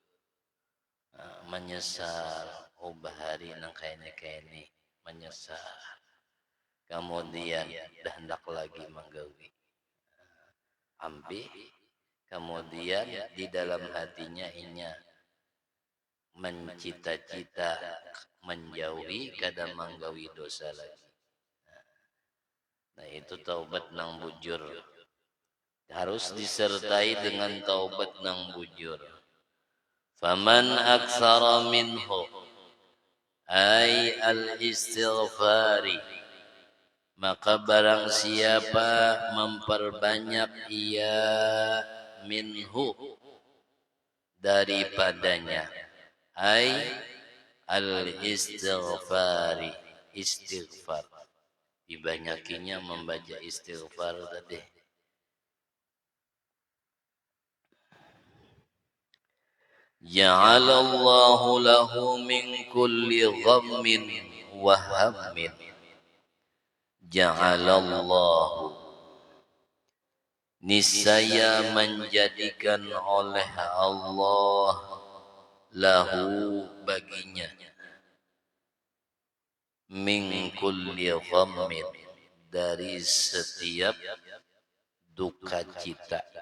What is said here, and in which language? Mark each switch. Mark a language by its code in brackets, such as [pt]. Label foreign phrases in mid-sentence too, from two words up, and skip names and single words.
[bjn] Menyesal, bahari nang kaini menyesal, kemudian dah hendak lagi menggawi, ambil, kemudian di dalam hatinya inya mencita-cita menjauhi kada menggawi dosa lagi. Nah itu taubat nang bujur, harus disertai dengan taubat nang bujur. [ar] فمن أكثر منه أي الاستغفار, [bjn] maka barang siapa memperbanyak ia minhu daripadanya, [ar] أي الاستغفار, [bjn] istighfar, dibanyakinya membaca istighfar tadi. [ar] جعل الله له من كل غم وهم. [bjn] Ja'alallahu, niscaya menjadikan oleh Allah, lahu baginya, [ar] من كل غم, [bjn] dari setiap duka cita.